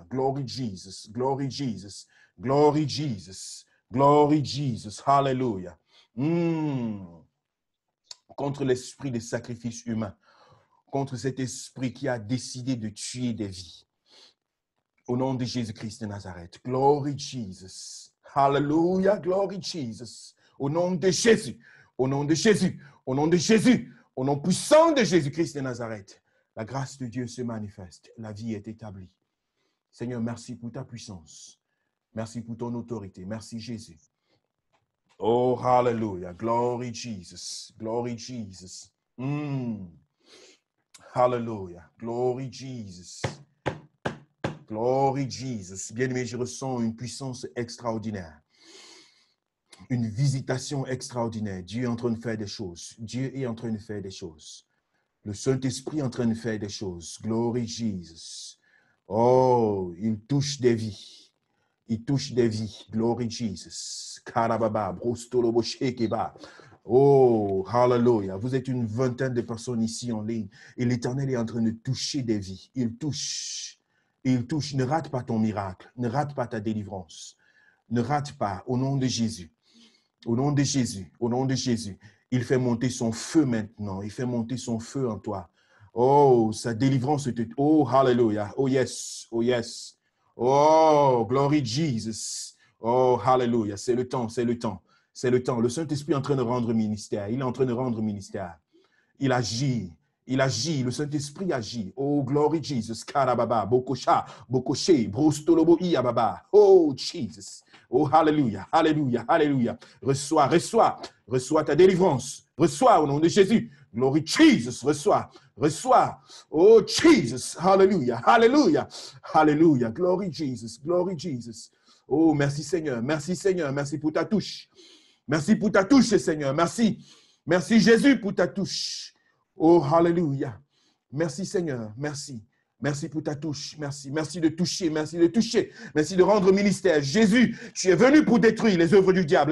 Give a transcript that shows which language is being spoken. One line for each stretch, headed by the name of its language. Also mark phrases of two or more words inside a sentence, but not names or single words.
English: Glory Jesus. Glory Jesus. Glory Jesus. Glory Jesus. Hallelujah.
French: Contre l'esprit de sacrifice humain. Contre cet esprit qui a décidé de tuer des vies. Au nom de Jésus-Christ de Nazareth.
English: Glory Jesus. Hallelujah. Glory Jesus.
French: Au nom de Jésus. Au nom de Jésus. Au nom de Jésus. Au nom puissant de Jésus-Christ de Nazareth. La grâce de Dieu se manifeste. La vie est établie. Seigneur, merci pour ta puissance. Merci pour ton autorité. Merci Jésus.
English: Oh, hallelujah. Glory Jesus. Glory Jesus. Hallelujah. Glory Jesus. Glory Jesus.
French: Bien-aimé, je ressens une puissance extraordinaire. Une visitation extraordinaire. Dieu est en train de faire des choses. Dieu est en train de faire des choses. Le Saint-Esprit est en train de faire des choses.
English: Glory Jesus.
French: Oh, il touche des vies. Il touche des vies.
English: Glory Jesus. Karababa, brostolobo shekeba. Oh, hallelujah.
French: Vous êtes une vingtaine de personnes ici en ligne et l'Éternel est en train de toucher des vies. Il touche. Il touche. Ne rate pas ton miracle. Ne rate pas ta délivrance. Ne rate pas. Au nom de Jésus. Au nom de Jésus. Au nom de Jésus. Il fait monter son feu maintenant. Il fait monter son feu en toi. Oh, sa délivrance.
English: Oh, hallelujah. Oh, yes. Oh, yes. Oh, glory Jesus. Oh, hallelujah.
French: C'est le temps, c'est le temps. C'est le temps. Le Saint-Esprit est en train de rendre ministère. Il est en train de rendre ministère. Il agit. Il agit. Le Saint-Esprit agit.
English: Oh, glory Jesus. Karababa, Bokosha, Bokoshe, Brostolobo, Iababa. Oh, Jesus. Oh, hallelujah. Hallelujah. Hallelujah.
French: Reçois, reçois. Reçois ta délivrance. Reçois au nom de Jésus.
English: Glory Jesus.
French: Reçois. Reçois.
English: Oh, Jesus. Hallelujah. Hallelujah. Hallelujah. Glory Jesus. Glory Jesus.
French: Oh, merci Seigneur. Merci Seigneur. Merci pour ta touche. Merci pour ta touche, Seigneur. Merci. Merci Jésus pour ta touche. Oh, hallelujah. Merci Seigneur. Merci. Merci pour ta touche. Merci. Merci de toucher. Merci de toucher. Merci de rendre ministère. Jésus, tu es venu pour détruire les œuvres du diable.